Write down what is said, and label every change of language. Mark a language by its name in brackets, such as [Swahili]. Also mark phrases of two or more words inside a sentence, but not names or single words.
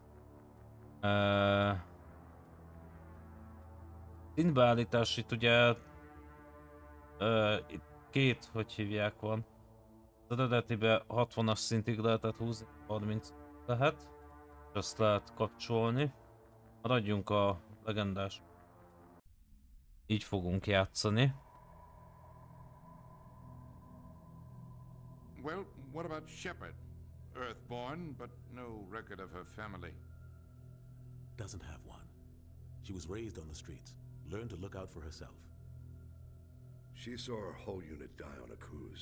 [Hungarian] Szintbeállítás itt ugye itt két, hogy hívják van. Az eredetibe 60-as szintig lehetett húzni, 30 lehet. És azt lehet kapcsolni. Maradjunk a legendás. Így fogunk játszani. [English] Well, what about Shepard? Earthborn, but no record of her family. Doesn't have one. She was raised on the streets, learned to look out for herself. She saw her whole unit die on a cruise.